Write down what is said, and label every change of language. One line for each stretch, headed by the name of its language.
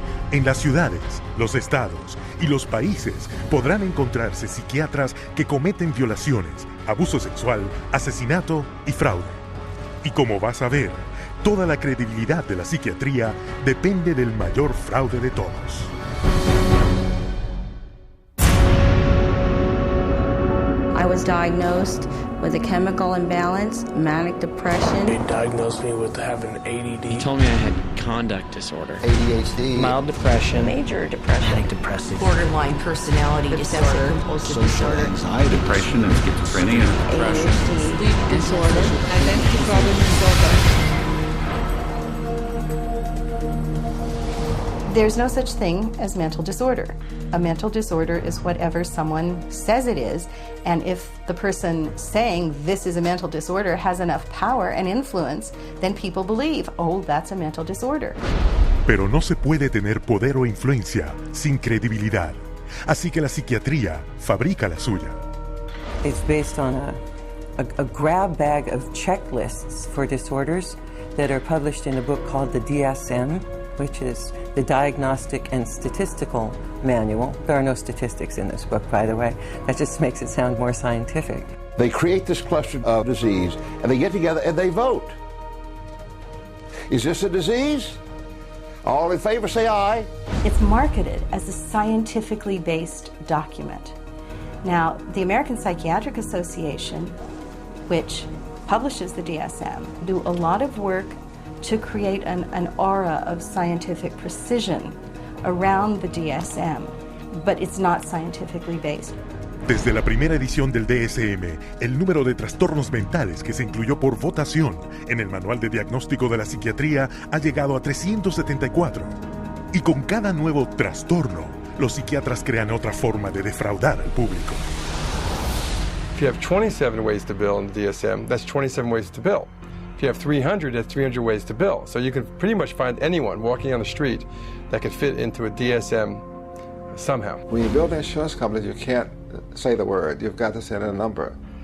Spanish: En las ciudades, los estados y los países podrán encontrarse psiquiatras que cometen violaciones, abuso sexual, asesinato y fraude. Y como vas a ver, toda la credibilidad de la psiquiatría depende del mayor fraude de todos.
English: I was diagnosed with a chemical imbalance, manic depression. They diagnosed me with having ADD. He told me I had conduct disorder, ADHD, mild depression, Major depression. manic depressive, Borderline personality disorder. compulsive disorder, anxiety, depression, and schizophrenia, ADHD, sleep disorder, identity problem disorder. There's no such thing as mental disorder. A mental disorder is whatever someone says it is, and if the person saying this is a mental disorder has enough power and influence, then people believe, oh, that's a mental disorder.
Spanish: Pero no se puede tener poder o influencia sin credibilidad. Así que la psiquiatría fabrica la suya.
English: It's based on a grab bag of checklists for disorders that are published in a book called the DSM, which is the Diagnostic and Statistical Manual. There are no statistics in this book, by the way. That just makes it sound more scientific. They create this cluster of disease, and they get together and they vote. Is this a disease? All in favor, say aye. It's marketed as a scientifically based document. Now, the American Psychiatric Association, which publishes the DSM, do a lot of work to create an aura of scientific precision around the DSM, but it's not scientifically based.
Spanish: Desde la primera edición del DSM, el número de trastornos mentales que se incluyó por votación en el Manual de Diagnóstico de la Psiquiatría ha llegado a 374. Y con cada nuevo trastorno, los psiquiatras crean otra forma de defraudar al público.
English: If you have 27 ways to bill in the DSM, that's 27 ways to bill. If you have 300, that's 300 ways to bill. So you can pretty much find anyone walking on the street that could fit into a DSM somehow. When you build insurance companies, you can't say the word. You've got to send in a number.